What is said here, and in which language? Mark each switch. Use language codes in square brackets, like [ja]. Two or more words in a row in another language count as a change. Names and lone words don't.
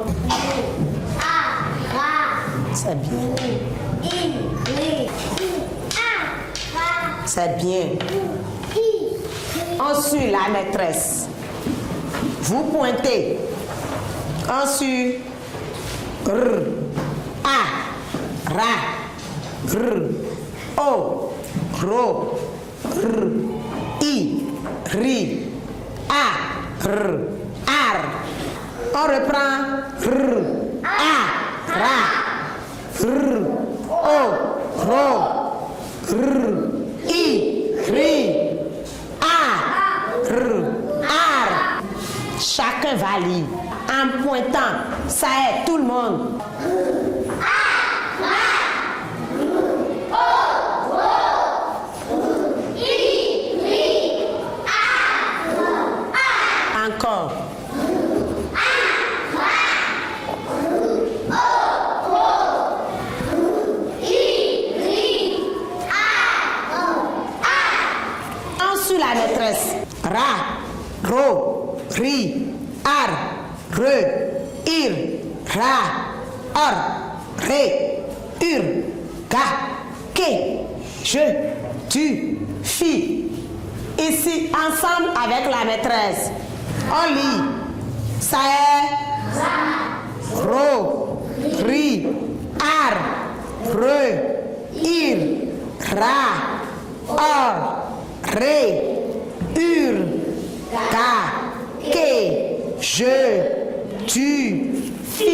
[fr] C'est bien. C'est bien. Ensuite, la maîtresse. Vous pointez. Ensuite, R, A, Ra, R, O, Ro, R, I, Ri, A, R, Ar. On reprend. R, A, Ra, R, O, Ro, R, I, Ri, A, R, Ar. Chacun va lire. En pointant, ça aide tout le monde. Encore. Ensuite la maîtresse. Ra, ro, ri, ar, re, ir, ra, or, ré, ur, ga, ke, je, tu, fi. Ici, ensemble avec la maîtresse. On lit. Ça est. Ro, ri, ar, re, ir, ra, or, ré, ur, ga, ke, je, tu, fi.